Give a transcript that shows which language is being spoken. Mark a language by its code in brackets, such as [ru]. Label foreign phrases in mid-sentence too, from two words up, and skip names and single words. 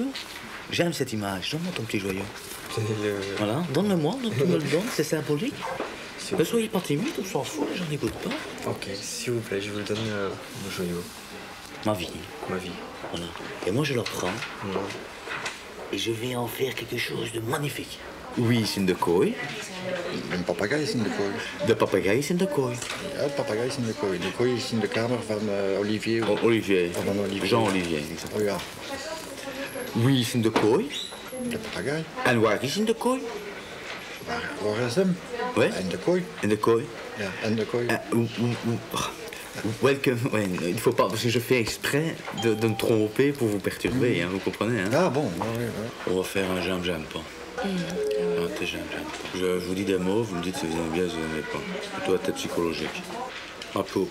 [fr] J'aime cette image, donne-moi ton petit joyau. Voilà, donne-le-moi, donc tu me le donnes, c'est symbolique. Ne soyez pas timide, on s'en fout, j'en écoute pas. Ok, s'il vous plaît, je vous donne mon joyau. Ma vie. Ma vie. Voilà. Et moi, je le prends. Et je vais en faire quelque chose de magnifique. Oui, [nl] is in de kooi. Een papegaai is in de kooi. De papegaai is in de kooi. Ja, de papegaai is in de kooi. De kooi is in de kamer van Olivier. Olivier. Van Olivier. Jean-Olivier. Oh ja. Wie is in de kooi? De papegaai. En waar is in de kooi? Waar is hem? Ouais. In de kooi. In de kooi. Ja, in de kooi. [fr] Welcome. Ouais, il ne faut pas, parce que je fais exprès de me tromper pour vous perturber, hein, vous comprenez, hein? Ah bon, ouais. On va faire un j'aime pas. J'aime pas. Je vous dis des mots, vous me dites si vous aimez bien, si vous n'aimez pas. Plutôt à tête psychologique. Ma peau.